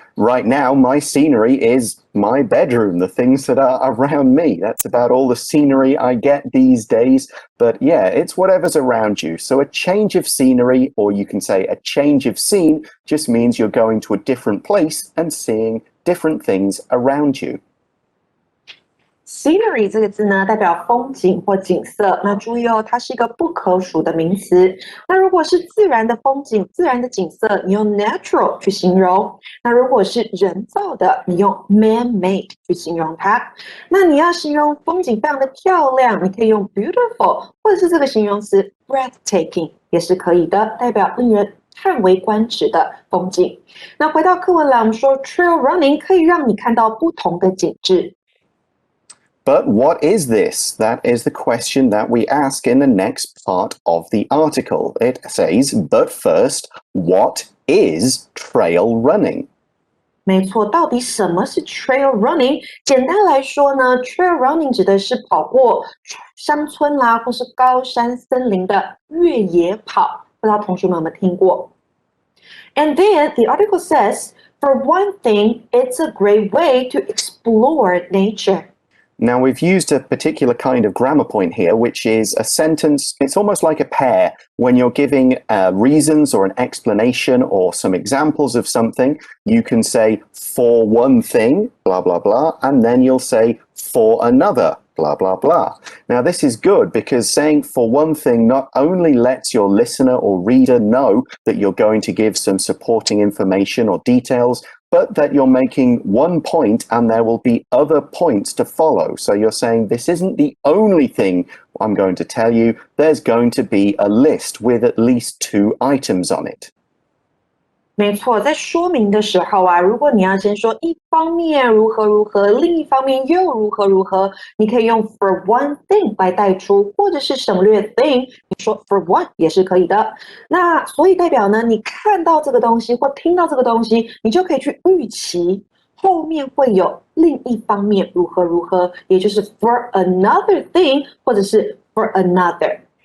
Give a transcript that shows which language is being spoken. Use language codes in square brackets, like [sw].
[en] Right now, my scenery is my bedroom, the things that are around me. That's about all the scenery I get these days. But yeah, it's whatever's around you. So a change of scenery, or you can say a change of scene, just means you're going to a different place and seeing different things around you. [zh] Scenery 这个字呢，代表风景或景色。那注意哦，它是一个不可数的名词。那如果是自然的风景、自然的景色，你用 natural 去形容；那如果是人造的，你用 man-made 去形容它。那你要形容风景非常的漂亮，你可以用 beautiful， 或者是这个形容词 breathtaking 也是可以的，代表令人叹为观止的风景。那回到课文来，我们说 trail running 可以让你看到不同的景致。 [en] But what is this? That is the question that we ask in the next part of the article. It says, but first, what is trail running? [zh] 没错，到底什么是 trail running？ 简单来说呢 ，trail running 指的是跑过乡村啦，或是高山森林的越野跑。不知道同学们有没有听过 [en] ？And then the article says, for one thing, it's a great way to explore nature. Now, we've used a particular kind of grammar point here, which is a sentence. It's almost like a pair. When you're giving reasons or an explanation or some examples of something, you can say for one thing, blah, blah, blah, and then you'll say for another, blah, blah, blah. Now, this is good because saying for one thing not only lets your listener or reader know that you're going to give some supporting information or details, but that you're making one point and there will be other points to follow. So you're saying this isn't the only thing I'm going to tell you. There's going to be a list with at least 2 items on it. [zh] 没错，在说明的时候啊，如果你要先说一方面如何如何，另一方面又如何如何，你可以用 [en] for one thing [zh] 来带出，或者是省略 thing， 你说 [en] for one [zh] 也是可以的。那所以代表呢，你看到这个东西或听到这个东西，你就可以去预期后面会有另一方面如何如何，也就是 [en] for another thing [zh] 或者是 [en] for another.